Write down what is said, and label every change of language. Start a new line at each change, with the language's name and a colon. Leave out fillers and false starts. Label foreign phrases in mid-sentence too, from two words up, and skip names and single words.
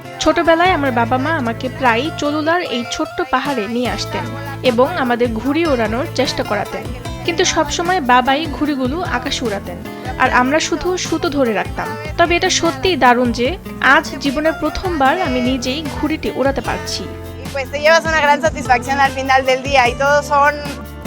Bangla: ছোটবেলায় আমার বাবা মা আমাকে প্রায় চলুলার এই ছোট্ট পাহাড়ে নিয়ে আসতেন এবং আমাদের ঘুড়ি ওড়ানোর চেষ্টা করাতেন, কিন্তু সবসময় বাবাই ঘুড়িগুলো আকাশে উড়াতেন আর আমরা শুধু সুতো ধরে রাখতাম। তবে এটা সত্যিই দারুণ যে আজ জীবনের প্রথমবার আমি নিজেই ঘুড়িটি ওড়াতে পারছি।
Spanish: Y pues te llevas una gran satisfacción al final del día y todos son